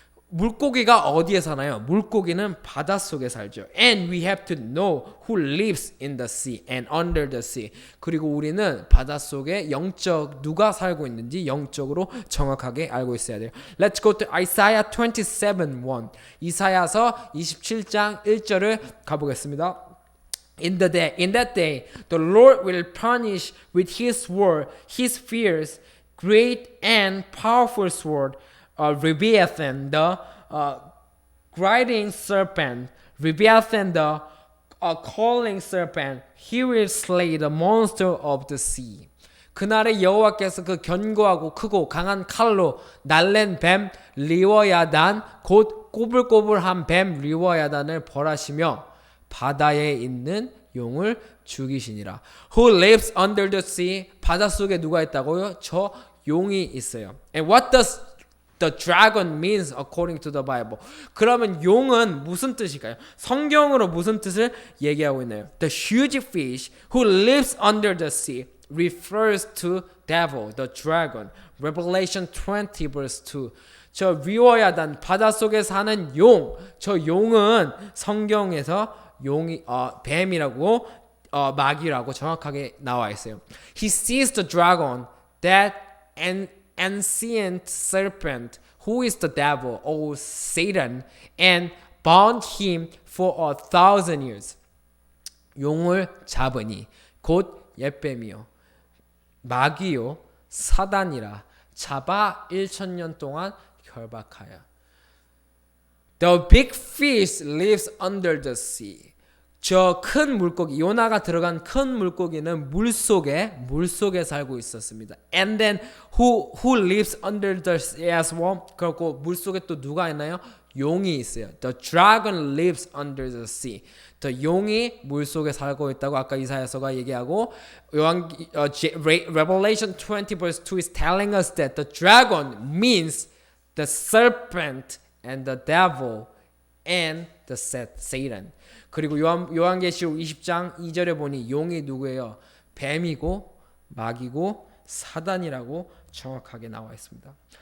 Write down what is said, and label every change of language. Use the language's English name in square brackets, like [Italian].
[Korean] 물고기가 어디에 사나요? 물고기는 바닷속에 살죠. [English] And we have to know who lives in the sea and under the sea. [Korean] 그리고 우리는 바닷속에 누가 살고 있는지 영적으로 정확하게 알고 있어야 돼요. [English] Let's go to Isaiah 27:1. [Korean] 이사야서 27장 1절을 가보겠습니다. [English] In that day, the Lord will punish with His word, His fierce, great and powerful sword, Leviathan, the grinding serpent, Leviathan, the calling serpent. He will slay the monster of the sea. [Korean] 그날에 여호와께서 그 견고하고 크고 강한 칼로 날랜 뱀 리워야단 곧 꼬불꼬불한 뱀 리워야단을 벌하시며 바다에 있는 용을 죽이시니라. [English] Who lives under the sea? [Korean] 바닷속에 누가 있다고요? 저 용이 있어요. [English] And what does the dragon means according to the Bible? [Korean] 그러면 용은 무슨 뜻일까요? 성경으로 무슨 뜻을 얘기하고 있나요? [English] The huge fish who lives under the sea refers to devil, the dragon. Revelation 20 verse 2. [Korean] 저 리워야단 바닷속에 사는 용. 저 용은 성경에서 뱀이라고 마귀라고 정확하게 나와 있어요. [English] He sees the dragon, that ancient serpent, who is the devil, or Satan, and bound him for 1,000 years. [Korean] 용을 잡으니 곧 옛뱀이요 마귀요 사단이라 잡아 1,000년 동안 결박하여. [English] The big fish lives under the sea. [Korean] 저 큰 물고기, 요나가 들어간 큰 물고기는 물속에 살고 있었습니다. [English] And then who lives under the sea as well? [Korean] 그리고 물속에 또 누가 있나요? 용이 있어요. [English] The dragon lives under the sea. The [Korean] 용이 물 속에 살고 있다고 아까 이사야서가 얘기하고 [English] Revelation 20 verse 2 is telling us that the dragon means the serpent and the devil and the Satan. [Korean] 그리고 요한계시록 20장 2절에 보니 용이 누구예요? 뱀이고 마귀고 사단이라고 정확하게 나와 있습니다.